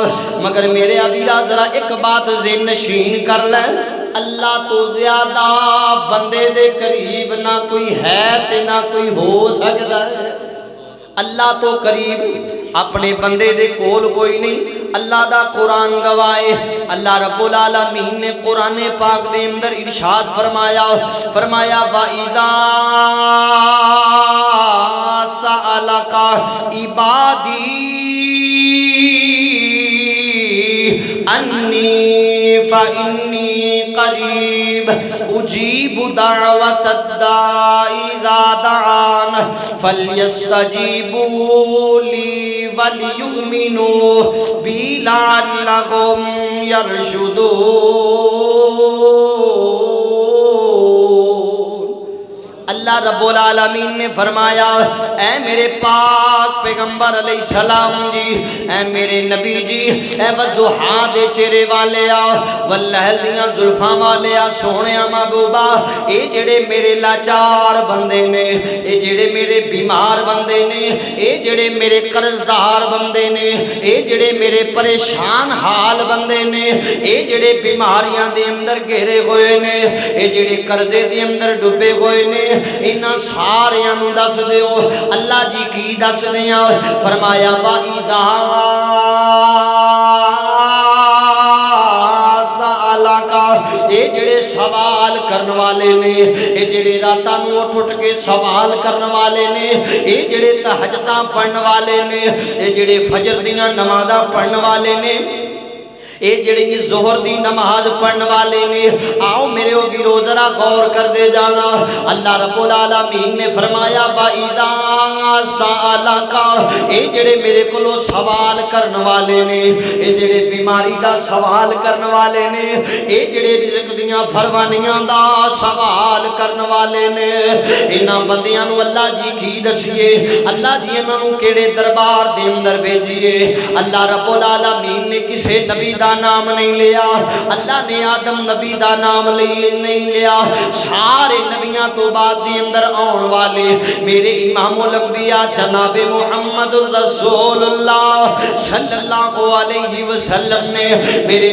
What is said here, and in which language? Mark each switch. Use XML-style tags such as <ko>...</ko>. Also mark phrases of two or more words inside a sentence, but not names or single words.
<pa>مگر میرے ابیرا ذرا ایک بات ذہن نشین کر لے، اللہ تو زیادہ بندے دے قریب نہ کوئی ہے تے نہ کوئی ہو سکتا ہے۔ اللہ تو قریب اپنے بندے دے کول کوئی نہیں، اللہ دا قرآن گوائے۔ اللہ رب العالمین نے قرآن پاک دے اندر ارشاد فرمایا، فرمایا</pa> <ar>وَإِذَا سَأَلَكَ عِبَادِي أَنِّي فَإِنِّي قَرِيبٌ أُجِيبُ دَعْوَةَ الدَّاعِ إِذَا دَعَانِ فَلْيَسْتَجِيبُوا لِي وَلْيُؤْمِنُوا بِي لَعَلَّهُمْ يَرْشُدُونَ۔</ar> <pa>اللہ رب العالمین نے فرمایا، اے میرے پاک پیغمبر</pa> <ar>علیہ السلام</ar> <pa>جی، اے میرے نبی جی، اے وضحا دے چہرے والے آ، واللیل دیاں زلفاں والے آ، سونیا محبوبہ، اے جڑے میرے لاچار بندے نے، اے جڑے میرے بیمار بندے نے، اے جڑے میرے قرضدار بندے نے، اے جڑے میرے پریشان حال بندے نے، اے جڑے بیماریاں دے اندر گھیرے ہوئے نے، اے جڑے قرضے دے اندر ڈوبے ہوئے نے، انہاں ساریاں نوں دس دیو۔ اللہ جی کی دس دیاں؟ فرمایا</pa> <ar>وَإِذَا سَأَلَكَ،</ar> <pa>اے جڑے سوال کرن والے نے، اے جڑے راتاں نوں اٹھ اٹھ کے سوال کرن والے نے، اے جڑے تہجداں پڑھن والے نے، اے جڑے فجر دیاں نمازاں پڑھن والے نے، اے جڑی ظہر دی نماز پڑھن والے نے، آؤ میرے او ویرو ذرا غور کر دے جانا۔ اللہ رب العالمین نے فرمایا</pa> <ar>وَإِذَا سَأَلَكَ،</ar> <pa>اے جڑے میرے کولو سوال کرن والے نے، اے جڑے بیماری دا سوال کرن والے نے، اے جڑے رزق دیاں فروانیاں دا سوال کرن والے نے، انہاں بندیاں نو اللہ جی کی دسیے، اللہ جی انہاں نو کیڑے دربار دے اندر بھیجیے۔ اللہ رب العالمین نے کسے نبی دا دا نام نہیں لیا، اللہ نے آدم نبی دا نام نہیں لیا، سارے نبیاں تو بعد دی اندر آن والے میرے امام الانبیاء جناب محمد رسول اللہ</pa> <ar>صلی اللہ علیہ وسلم</ar> <pa>نے میرے</pa>